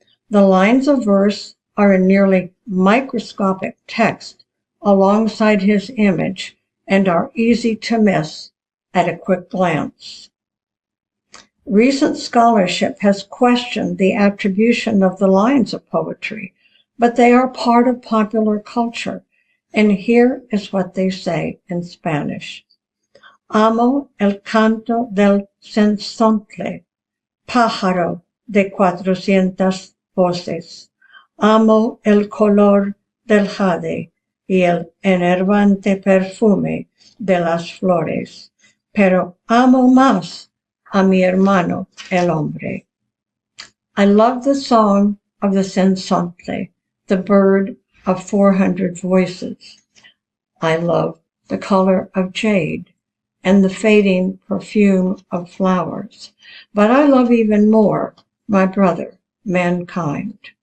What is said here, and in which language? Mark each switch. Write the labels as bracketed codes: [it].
[en] The lines of verse are in nearly microscopic text alongside his image and are easy to miss at a quick glance. Recent scholarship has questioned the attribution of the lines of poetry, but they are part of popular culture, and here is what they say in Spanish. [es] Amo el canto del cenzontle, pájaro de 400 voces. Amo el color del jade y el enervante perfume de las flores, pero amo más a mi hermano el hombre. [en] I love the song of the cenzontle, the bird of 400 voices. I love the color of jade and the fading perfume of flowers, but I love even more my brother, mankind.